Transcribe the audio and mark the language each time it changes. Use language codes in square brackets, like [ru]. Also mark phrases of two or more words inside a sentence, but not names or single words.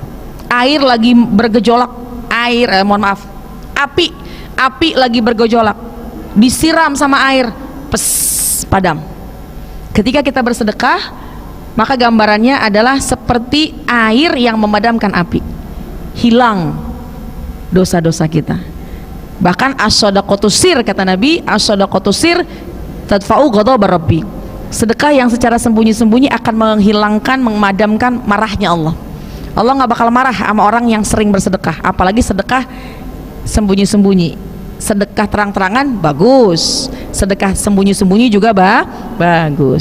[id] Air lagi bergejolak, api lagi bergejolak, disiram sama air, padam. Ketika kita bersedekah, maka gambarannya adalah seperti air yang memadamkan api, hilang dosa-dosa kita. [ar] Bahkan الصدقة سر, [id] kata Nabi, [ar] الصدقة سر تدفع غضب الرب. [id] Sedekah yang secara sembunyi-sembunyi akan menghilangkan, memadamkan marahnya Allah. Allah nggak bakal marah sama orang yang sering bersedekah, apalagi sedekah sembunyi-sembunyi. Sedekah terang-terangan bagus, sedekah sembunyi-sembunyi juga bagus.